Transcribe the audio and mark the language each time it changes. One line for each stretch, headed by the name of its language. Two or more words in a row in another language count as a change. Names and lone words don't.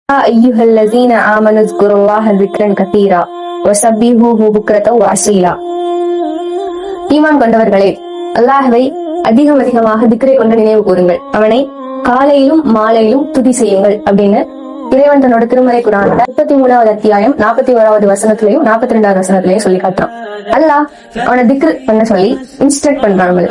Arabic: أيها الذين آمنوا اذكروا الله ذكرا كثيرا وسبحوه بكرة وأصيلا.
Tamil: ஈமான் கொண்டவர்களே, அல்லாஹ்வை அதிகம் அதிகமாக திக்ரை கொண்டு நினைவு கூறுங்கள், அவனை காலையிலும் மாலையிலும் துதி செய்யுங்கள் அப்படின்னு இறைவன் தன்னோட திருமறை குர்ஆன்ல 33வது அத்தியாயம் 41வது வசனத்திலையும் 42வது வசனத்திலையும் சொல்லி காட்டுறான். அல்லாஹ் அவனை திக்ர் பண்ண சொல்லி இன்ஸ்ட்ரக்ட் பண்றான் நம்மளுக்கு.